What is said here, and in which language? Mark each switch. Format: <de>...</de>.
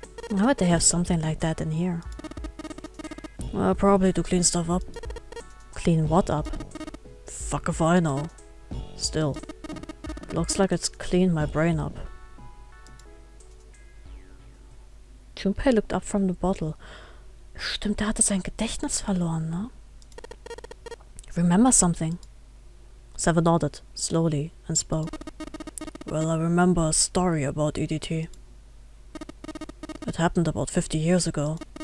<en>Why would they have something like that in here? Well, probably to clean stuff up. Clean what up? Fuck if I know. Still. Looks like it's cleaned my brain up. Junpei looked up from the bottle.</en> <de>Stimmt, der hatte sein Gedächtnis verloren, ne?</de> <en>Remember something? Seven nodded, slowly, and spoke. Well, I remember a story about EDT. It happened about 50 years ago.</en>